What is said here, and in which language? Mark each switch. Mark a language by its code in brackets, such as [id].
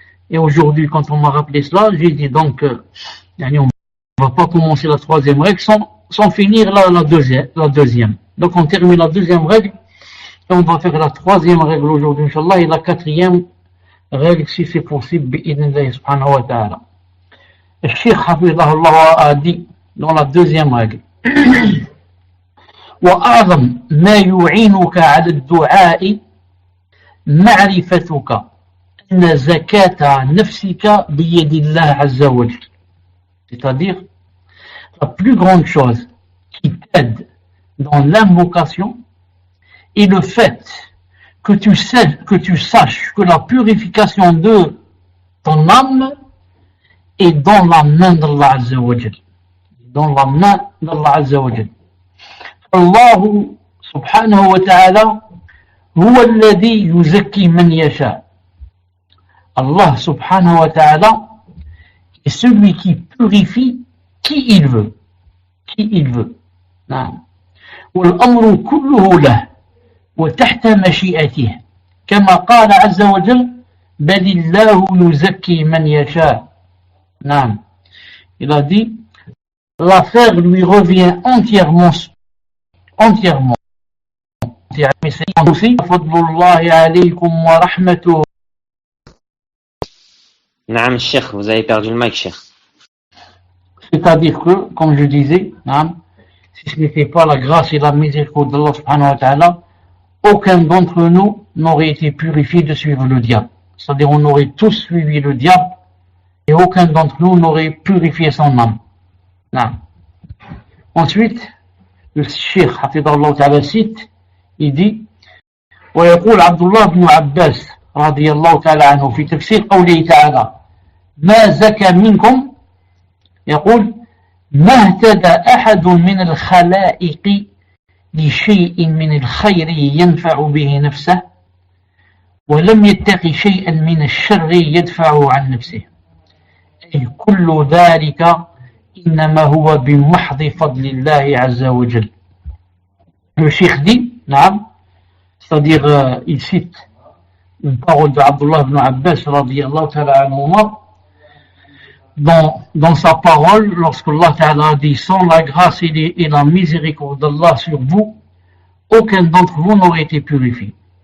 [fr] Et aujourd'hui, quand on m'a rappelé cela, j'ai dit donc, on ne va pas commencer la troisième règle sans finir la deuxième. Donc on termine la deuxième règle, et on va faire la troisième règle aujourd'hui, Inch'Allah, et la quatrième règle, si c'est possible, bi'idhnillah subhanahu wa ta'ala. Le Cheikh Hafidhahullah a dit dans la deuxième règle, [ar] وأعظم ما يعينك على الدعاء معرفتك أن زكاة نفسك بيد الله عز وجل. [fr] C'est-à-dire, la plus grande chose qui t'aide dans l'invocation est le fait que tu saches que la purification de ton âme est dans la main d'Allah Azza wa Jal. Dans la main d'Allah Azza wa Jal. [ar] الله سبحانه وتعالى هو الذي يزكي من يشاء. [fr] Allah subhanahu wa ta'ala est celui qui purifie qui il veut. [ar] نعم. والأمر كله له وتحت مشيئته كما قال عز وجل بل الله يزكي من يشاء. نعم. [fr] Il a dit l'affaire lui revient entièrement. Mais c'est aussi [ar] fadlullahi alaykum wa rahmatuhu. [fr] Naam, Cheikh, vous avez perdu le mic, Cheikh. C'est-à-dire que, comme je disais, si ce n'était pas la grâce et la miséricorde d'Allah subhanahu wa ta'ala, aucun d'entre nous n'aurait été purifié de suivre le diable. C'est-à-dire on aurait tous suivi le diable et aucun d'entre nous n'aurait purifié son âme. Ensuite, le Cheikh Hafidhahullah ta'ala cite, il dit [ar] ويقول عبد الله بن عباس رضي الله تعالى عنه في تفسير قوله تعالى ما زكى منكم، يقول ما اهتدى أحد من الخلائق لشيء من الخير ينفع به نفسه ولم يتقي شيئا من الشر يدفعه عن نفسه، أي كل ذلك إنما هو بمحض فضل الله عز وجل. [fr] Le Cheikh dit, c'est-à-dire il cite une parole de Abdullah ibn Abbas radiyallahu ta'ala anhuma dans sa parole lorsque Allah ta'ala dit sans la grâce et la miséricorde d'Allah sur vous aucun d'entre vous n'aurait été purifié.